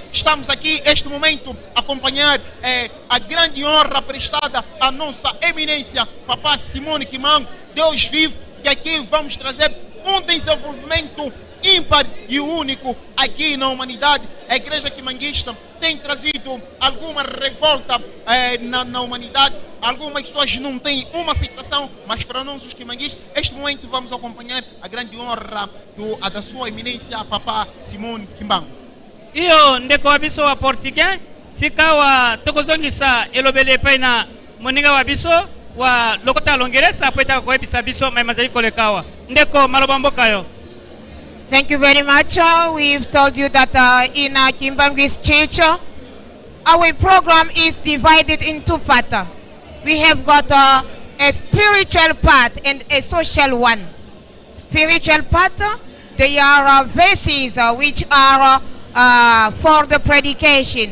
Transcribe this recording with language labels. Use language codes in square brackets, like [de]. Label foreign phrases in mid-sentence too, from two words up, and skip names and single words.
[pt] Estamos aqui, neste momento, a acompanhar a grande honra prestada à nossa eminência, Papá Simone Kimbangu, Deus vivo, que aqui vamos trazer um desenvolvimento ímpar e único aqui na humanidade. A Igreja Quimanguista tem trazido alguma revolta na humanidade. Algumas pessoas não têm uma aceitação, mas para nós os quimanguistas, neste momento vamos acompanhar a grande honra da sua eminência, Papá Simone Kimbangu. [ln] Iyo ndeko wabiso wa portugais sika wa tokozongisa elobele pe na moninga wabiso wa lokota longeresa pweta koebisa biso mai mazali kolekawa ndeko maloba mboka yo. [en] Thank you very much. We've told you that in Kimbangu's church, our program is divided in two parts. We have got a spiritual part and a social one. Spiritual part, they are verses which are for the predication.